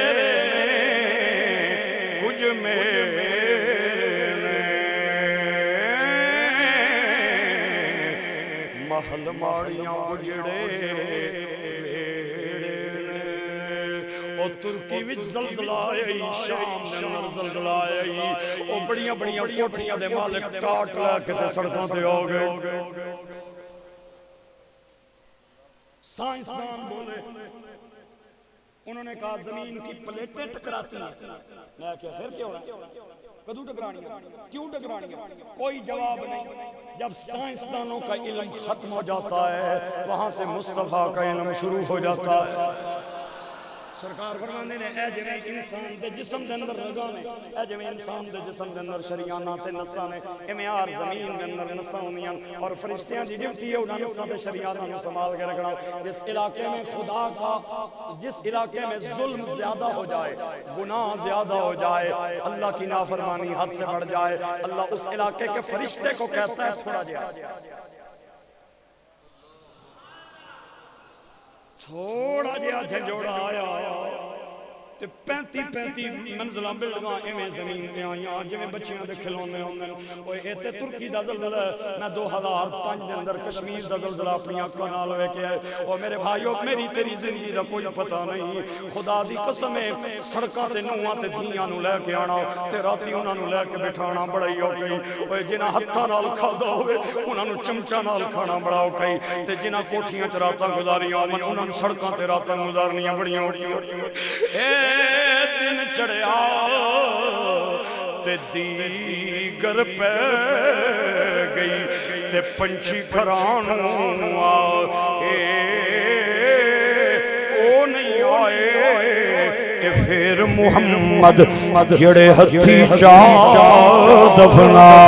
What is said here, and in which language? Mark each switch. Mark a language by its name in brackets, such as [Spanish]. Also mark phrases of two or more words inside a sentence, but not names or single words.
[Punjabi] کچھ میرے محل ماڑیاں اجڑے او ترکی وچ زلزلہ آئی شام دے اندر زلزلہ آئی او بڑیاں بڑیاں کوٹھیاں دے مالک ٹاٹ لے کے تے سڑکاں تے ہو گئے [Urdu] سائنسدان بولے انہوں نے کہا زمین کی پلیٹیں ٹکراتی ہیں میں کہا پھر کیا ہونا [Punjabi] کدو ٹکرانیاں کیوں ٹکرانیاں [Urdu] کوئی جواب نہیں جب سائنسدانوں کا علم ختم ہو جاتا ہے وہاں سے مصطفیٰ کا علم شروع ہو جاتا ہے [Punjabi] سرکار فرماندے نے اے جویں انسان دے جسم دے اندر رگاں نے اے جویں انسان دے جسم دے اندر شریاناں تے نساں نے ایویں ہر زمین دے اندر نساں ہوندیاں اور فرشتیاں دی ڈیوٹی ہے انہاں نساں تے شریاناں نوں سنبھال کے رکھنا [Urdu] جس علاقے میں خدا کا جس علاقے میں ظلم زیادہ ہو جائے گناہ زیادہ ہو جائے اللہ کی نافرمانی حد سے بڑھ جائے اللہ اس علاقے کے فرشتے کو کہتا ہے تھوڑا جا [Punjabi] تھوڑا جہا جھنجھوڑا آیا تے 35 منزلاں بلڈنگاں ایویں زمین تے آئیاں جویں بچیاں دے کھلونے ہوندے اوے اے تے ترکی دا زلزلہ میں 2005 دے اندر کشمیر دا زلزلہ اپنی اکھاں نال ویکھیا ہے او میرے بھائیو میری تیری زندگی دا کوئی پتہ نہیں خدا دی قسم ہے سڑکاں تے نوہاں تے دھیاں نوں لے کے آنا تے راتی انہاں نوں لے کے بٹھانا بڑا ہی اوکھی اوے جنہاں ہتھاں نال کھادا ہوے انہاں نوں چمچا نال کھانا بڑا اوکھی تے جنہاں کوٹھیاں چ راتاں گزاریاں انہاں نوں سڑکاں تے راتاں گزارنیاں بڑیاں اوکھیاں دن چڑھیا تے دیگر پہ گئی تے پنچھی گھرانوں آئے او نہیں آئے پھر محمد جڑے ہتھی چاہ دفنا